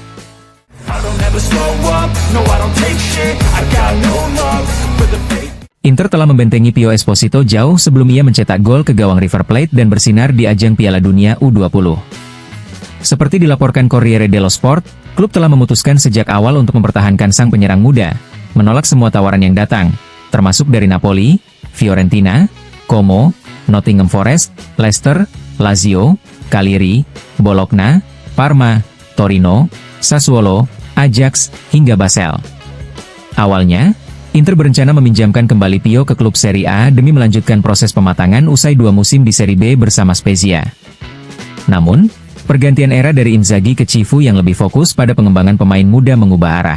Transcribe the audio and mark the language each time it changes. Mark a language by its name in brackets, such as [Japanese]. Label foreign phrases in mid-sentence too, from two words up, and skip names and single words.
[Indonesian] Inter telah membentengi Pio Esposito jauh sebelum ia mencetak gol ke gawang River Plate dan bersinar di ajang Piala Dunia U20. Seperti dilaporkan Corriere dello Sport, klub telah memutuskan sejak awal untuk mempertahankan sang penyerang muda, menolak semua tawaran yang datang, termasuk dari Napoli, Fiorentina, Como, Nottingham Forest, Leicester, Lazio, Cagliari, Bologna, Parma, Torino, Sassuolo, Ajax, hingga Basel. Awalnya, Inter berencana meminjamkan kembali Pio ke klub Serie A demi melanjutkan proses pematangan usai 2 musim di Serie B bersama Spezia. Namun, pergantian era dari Inzaghi ke Cifu yang lebih fokus pada pengembangan pemain muda mengubah arah.